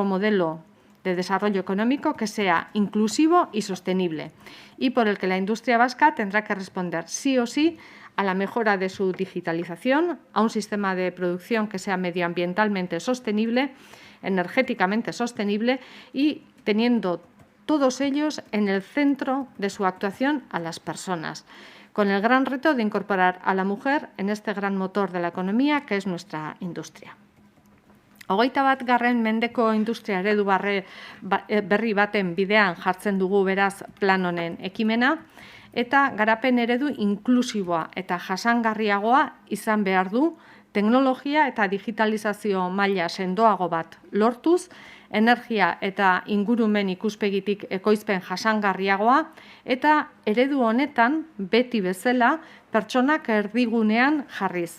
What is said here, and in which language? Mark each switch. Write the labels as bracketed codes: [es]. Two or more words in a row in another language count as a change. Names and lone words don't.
[es] modelo de desarrollo económico que sea inclusivo y sostenible y por el que la industria vasca tendrá que responder sí o sí a la mejora de su digitalización, a un sistema de producción que sea medioambientalmente sostenible, energéticamente sostenible y teniendo todos ellos en el centro de su actuación a las personas, con el gran reto de incorporar a la mujer en este gran motor de la economía que es nuestra industria. [eu] 21. mendeko industria eredu berri baten bidean jartzen dugu beraz plan honen ekimena eta garapen eredu inklusiboa eta jasangarriagoa izan behar du teknologia eta digitalizazio maila sendoago bat lortuz, energia eta ingurumen ikuspegitik ekoizpen jasangarriagoa eta eredu honetan beti bezala pertsonak erdigunean jarriz.